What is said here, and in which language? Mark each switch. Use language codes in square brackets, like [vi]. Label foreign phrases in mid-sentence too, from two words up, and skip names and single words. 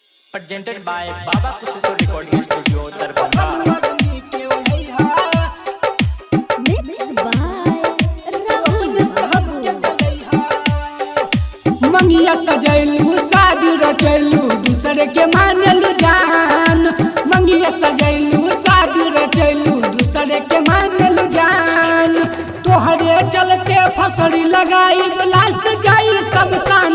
[en] Presented by Baba Kushisho Recording Studio, Darbhanga. Mixed by Rahul [bho] मंगिया सजैलू शादी रचैलू दूसरे के मानलू जान। मंगिया सजैलू शादी रचैलू दूसरे के मानलू जान। तोहरे चलते फसरी लगाई लाश जाई शमशान।